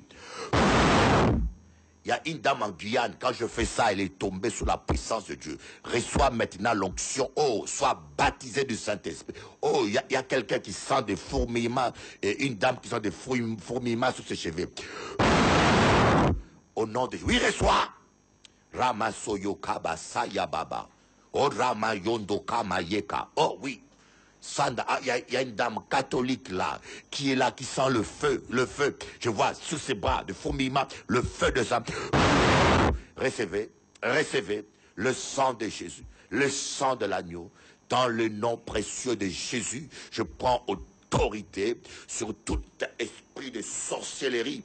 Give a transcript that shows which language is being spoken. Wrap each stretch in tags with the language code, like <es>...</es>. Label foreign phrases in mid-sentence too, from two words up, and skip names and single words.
<fr>Il y a une dame en Guyane, quand je fais ça, elle est tombée sous la puissance de Dieu. Reçois maintenant l'onction. Oh, sois baptisé du Saint-Esprit. Oh, il y a quelqu'un qui sent des fourmillements. Et une dame qui sent des fourmillements sur ses cheveux. Au nom de Dieu. Oui, reçois. Ramasoyo kabasaya baba. Oh, Ramayondo kamayeka. Oh, oui. Il y a une dame catholique là, qui est là, qui sent le feu, le feu. Je vois sous ses bras de fourmillement, le feu de sang. Recevez. recevez le sang de Jésus, le sang de l'agneau. Dans le nom précieux de Jésus, je prends autorité sur tout esprit de sorcellerie.</fr>